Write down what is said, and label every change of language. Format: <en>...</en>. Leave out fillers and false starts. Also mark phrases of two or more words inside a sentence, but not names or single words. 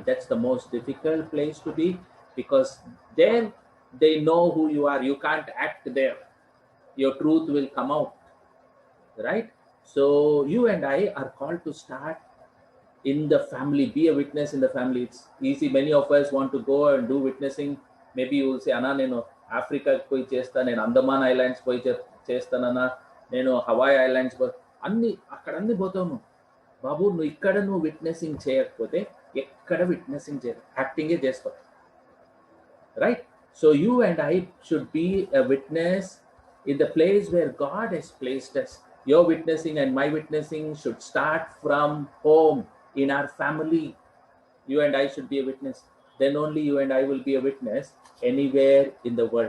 <en>That's the most difficult place to be, because there they know who you are. You can't act there. Your truth will come out. Right? So you and I are called to start in the family, be a witness in the family. It's easy. Many of us want to go and do witnessing. Maybe you will say, Anna,</en> <te>నేను Africa పోయి చేస్తా, నేను Andaman Islands పోయి చేస్తానన్నా, నేను Hawaii Islands పోయి అన్ని అక్కడ అన్ని పోతావను. Babu, నువ్వు ఇక్కడ నువ్వు విట్నెసింగ్ చేయకపోతే ఎక్కడ విట్నెసింగ్ చేయ, యాక్టింగే చేస్తావు.</te> <en>Right? So you and I should be a witness in the place where God has placed us. Your witnessing and my witnessing should start from home, in our family. You and I should be a witness. Then only you and I will be a witness anywhere in the world.</en>